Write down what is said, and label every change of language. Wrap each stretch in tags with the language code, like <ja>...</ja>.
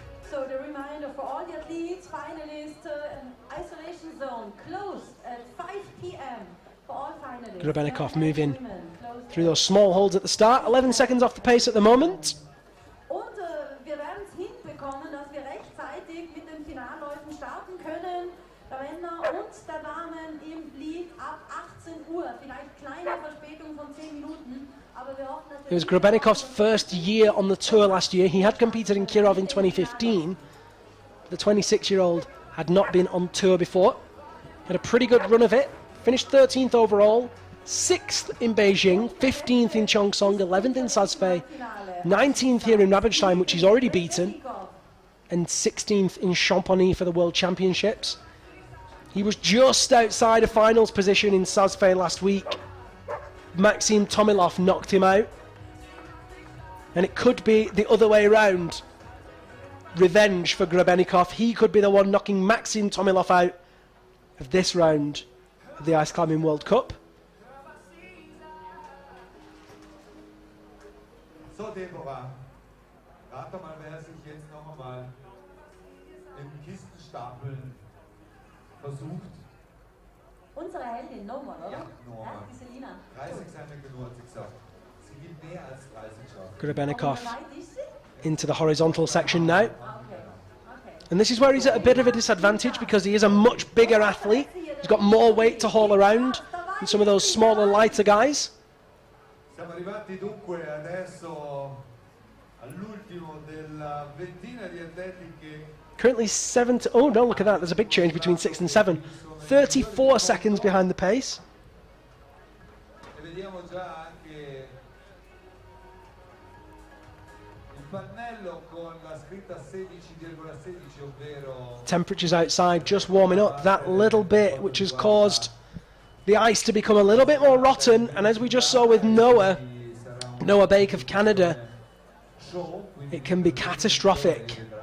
<en>So the reminder for all the athletes, finalists, isolation zone closed at 5 p.m. for all finalists. Grebennikov moving through those small holds at the start. 11 seconds off the pace at the moment.</en> <de>Und wir werden es hinbekommen, dass wir rechtzeitig mit den Finalläufen starten können. Der Männer und der Damen im Lead ab 18 Uhr. Vielleicht kleine Verspätung von 10 Minuten.</de> <en>It was Grebennikov's first year on the tour last year. He had competed in Kirov in 2015. The 26-year-old had not been on tour before. Had a pretty good run of it. Finished 13th overall, 6th in Beijing, 15th in Cheongsong, 11th in Sazfei, 19th here in Rabenstein, which he's already beaten, and 16th in Champagny for the World Championships. He was just outside a finals position in Sazfei last week. Maxim Tomilov knocked him out, and it could be the other way around. Revenge for Grebennikov. He could be the one knocking Maxim Tomilov out of this round of the Ice Climbing World Cup.</en> <de>So, Deborah, rate mal, wer sich jetzt noch einmal im Kistenstapeln versucht. Unsere Heldin, Norman, oder? Ja, Norman. Ja, die Selina. 30 sind wir genug, hat sie gesagt. Sie gibt mehr als 30 Schaffen.</de> <en>Grebennikov into the horizontal section now. And this is where he's at a bit of a disadvantage because he is a much bigger athlete. He's got more weight to haul around than some of those smaller, lighter guys.</en> <it>Siamo arrivati dunque adesso all'ultimo della ventina di atleti che</it> <en>Currently 7 to, oh no, look at that, there's a big change between 6 and 7. 34 seconds behind the pace.</en> <it>e vediamo già anche il pannello con la scritta 16,16, ovvero</it> <en>Temperatures outside just warming up that little bit, which has caused the ice to become a little bit more rotten. And as we just saw with Noah Bake of Canada, it can be catastrophic.</en>